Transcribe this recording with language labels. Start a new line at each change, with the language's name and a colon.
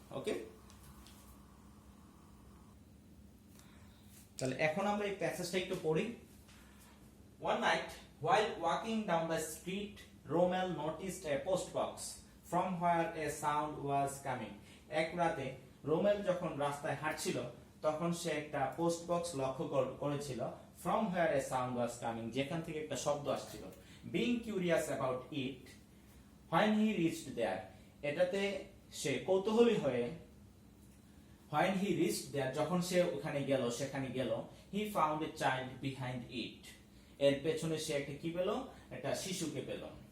Bangla: ওকে, তাহলে এখন আমরা এই প্যাসেজটা একটু পড়ি।
English: One night, while walking down the street, Romel noticed a post box from where a sound was coming.
Bangla: এক রাতে রোমেল যখন রাস্তায় হাঁটছিল তখন সে একটা পোস্ট বক্স লক্ষ্য করেছিল,
English: from where a sound was coming,
Bangla: যেখান থেকে একটা শব্দ আসছিল।
English: Being curious about it, when he reached there,
Bangla: এটাতে সে কৌতূহলী হয়ে
English: when he reached there,
Bangla: যখন সে সেখানে গেল,
English: he found a child behind it,
Bangla: এর পেছনে সে একটা কি পেল, একটা শিশুকে পেল।